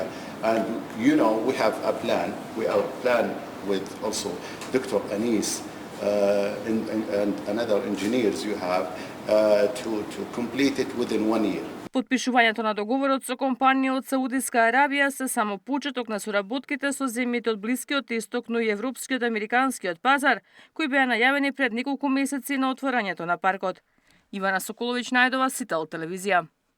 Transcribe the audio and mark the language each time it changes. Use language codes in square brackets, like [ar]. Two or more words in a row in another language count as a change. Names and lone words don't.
[en] And you know, we have a plan. We have a plan with also Dr. Anis and another engineers you have to complete it within 1 year. [mk] Подпишувањето на договорот со компанија од Саудиска Арабија се само почеток на соработките со земјите од Блискиот Исток, но и европскиот американскиот пазар, кои беа најавени пред неколку месеци на отворањето на паркот. Ивана Соколовиќ најдова, Сител телевизија.